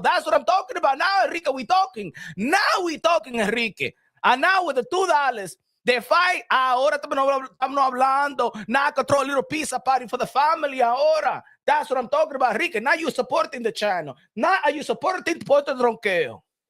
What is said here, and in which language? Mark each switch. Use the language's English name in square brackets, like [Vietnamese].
[English] That's what I'm talking about now, Enrique. We talking, Enrique. And now with the $2, they fight. [Spanish] Ahora estamos hablando. [English] Now I can throw a little pizza party for the family. Ahora. That's what I'm talking about, Enrique. Now you're supporting the channel. Now are you supporting Puerto Tronqueo?